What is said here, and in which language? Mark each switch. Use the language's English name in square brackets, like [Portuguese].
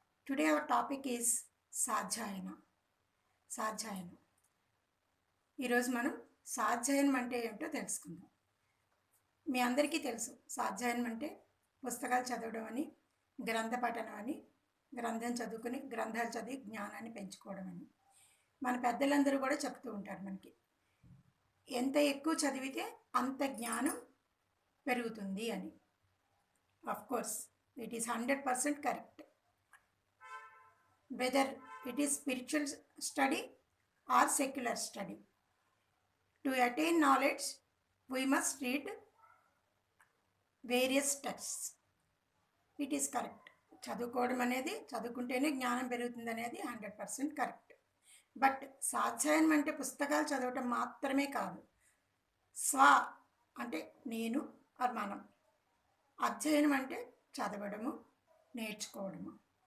[English] Today our topic is సాధ్యాయన. [Telugu] సాధ్యాయనం. ఈరోజు మనం సాధ్యాయనం అంటే ఏమిటో తెలుసుకుందాం. మీ అందరికీ తెలుసు సాధ్యాయనం అంటే పుస్తకాలు చదవడం అని, గ్రంథ పఠనం అని, గ్రంథాలు చదివి జ్ఞానాన్ని పెంచుకోవడం అని. మన పెద్దలందరూ కూడా చెప్తూ ఉంటారు మనకి. ఎంత ఎక్కువ చదివితే అంత జ్ఞానం పెరుగుతుంది అని. [English] Of course, it is 100% correct. Whether it is spiritual study or secular study, to attain knowledge, we must read various texts. It is correct. [Telugu] చదువుకోవడం అనేది చదువుకుంటేనే జ్ఞానం పెరుగుతుంది అనేది 100% కరెక్ట్. బట్ సాధ్యాయనం అంటే పుస్తకాలు చదవటం మాత్రమే కాదు. స్వ అంటే నేను ఆర్ మనం. అధ్యయనం అంటే చదవడము, నేర్చుకోవడము.